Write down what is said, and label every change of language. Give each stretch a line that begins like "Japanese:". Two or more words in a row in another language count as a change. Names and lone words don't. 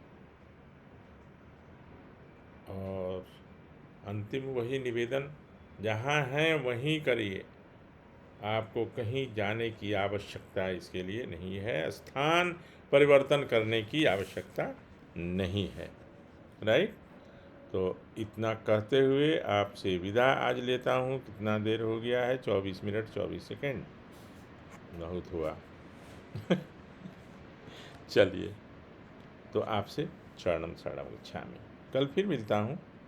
Hindi: और अंतिम वही निवेदन, जहाँ हैं वहीं करिए, आपको कहीं जाने की आवश्यकता इसके लिए नहीं है, स्थान परिवर्तन करने की आवश्यकता नहीं है। राइट। तो इतना कहते हुए आपसे विदा आज लेता हूँ। कितना देर हो गया है? 24 मिनट 24 सेकेंड, बहुत हुआ। चलिए, तो आपसे
Pali: शरणम शरणम गच्छामि।
Hindi: कल फिर मिलता हूँ।